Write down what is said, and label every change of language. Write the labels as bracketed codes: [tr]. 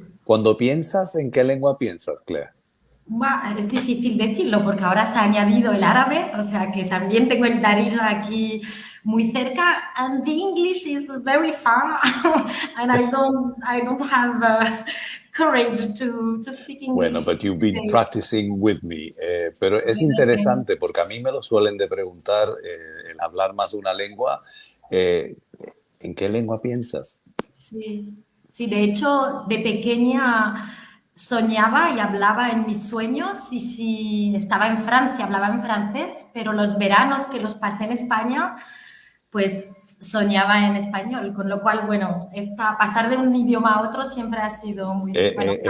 [es] Cuando piensas, ¿en qué lengua piensas, Claire? Es difícil decirlo porque ahora se ha añadido el árabe, o sea que también tengo el Darija aquí muy cerca, [en] and the English is very far, and I don't have courage to speak [es] Bueno, [en] English. but you've been practicing with me. [es] Pero es interesante porque a mí me lo suelen de preguntar, el hablar más de una lengua, eh, ¿en qué lengua piensas? Sí, sí, de hecho, de pequeña soñaba y hablaba en mis sueños y si estaba en Francia, hablaba en francés, pero los veranos que los pasé en España, pues soñaba en español, con lo cual, bueno, pasar de un idioma a otro siempre ha sido muy, bueno,